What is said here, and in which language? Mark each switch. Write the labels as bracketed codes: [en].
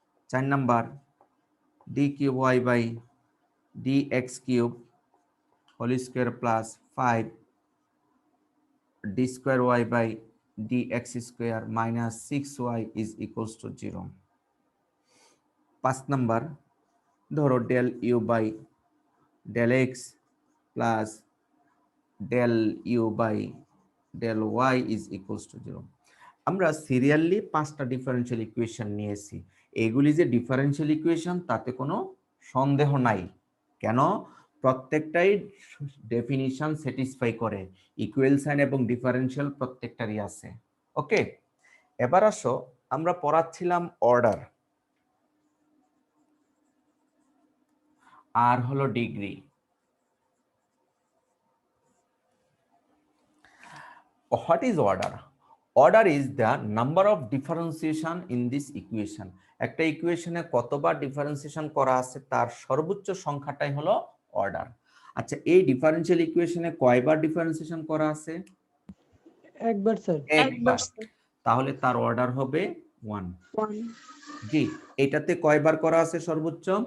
[en] চার number D cube Y by D X cube whole square plus 5 d square y by dx square minus 6y is equals to 0। 5 নাম্বার ধরো del u by del x plus del u by del y is equals to 0। [bn] আমরা serially 5টা differential equation নিয়েছি। এগুলি যে differential equation তাতে কোনো সন্দেহ নাই। কেন? প্রত্যেকটাই ডেফিনিশন স্যাটিসফাই করে, ইকুয়াল সাইন এবং ডিফারেনশিয়াল প্রত্যেকটারই আছে। ওকে, এবার আসো, আমরা পড়াচ্ছিলাম অর্ডার আর হলো degree. [en] What is order? Order is the number of differentiation in this equation. [bn] একটা ইকুয়েশনে কতবার ডিফারেন্সিয়েশন করা আছে তার সর্বোচ্চ সংখ্যাটাই হলো অর্ডার। আচ্ছা, এই ডিফারেনশিয়াল ইকুয়েশনে কয়বার ডিফারেন্সিয়েশন করা আছে? একবার স্যার। একবার। তাহলে তার অর্ডার হবে 1। 1 জি, এটাতে কয়বার করা আছে সর্বোচ্চ?